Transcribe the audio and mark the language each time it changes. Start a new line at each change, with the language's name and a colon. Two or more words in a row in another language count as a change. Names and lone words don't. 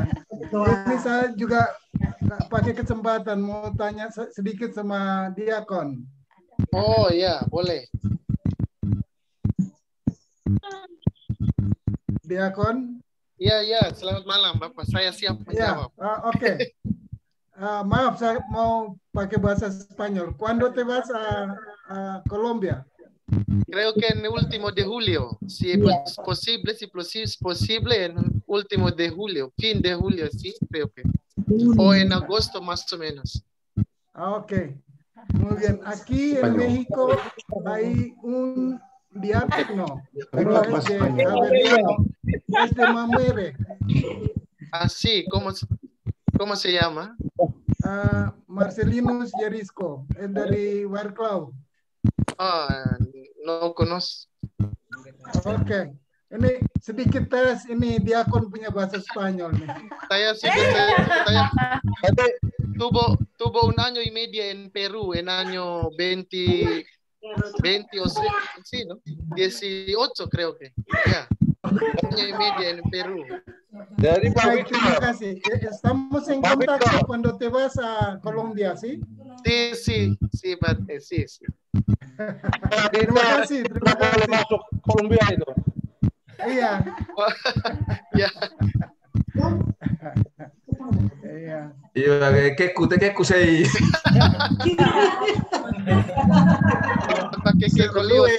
Indonesian: Ini saya juga pakai kesempatan mau tanya sedikit sama Diakon. Oh ya, boleh. Diakon? Iya, selamat malam Bapak. Saya siap menjawab. Oke. Maaf, saya mau pakai bahasa Spanyol.
Spanish: ¿Cuándo te vas a Colombia? Creo que en el último de julio, si es posible, en el último de julio, fin de julio, sí, creo que. O en agosto más o menos. Ok, muy bien. Aquí en México hay un diácono, pero es de Mamere. Así, ¿cómo se llama? Marcelinus Yerisco, es dari Warklau. No conozco.
Indonesian: Oke. Ini sedikit tes, ini diakon punya bahasa Spanyol nih.
Spanish: Saya tuvo un año y medio en Perú, en año 20, 20 o sí, ¿no? 18 creo que. Ya. Año y medio en Perú.
Indonesian: Dari Baik, terima kasih.
Spanish: Estamos en contacto cuando te vas a Colombia, ¿sí? Sí, Pak. Sí.
Indonesian: Terima kasih. Masuk Kolombia itu. Iya. Ya. Iya. Iya, keku sei. Pakai keku liwat.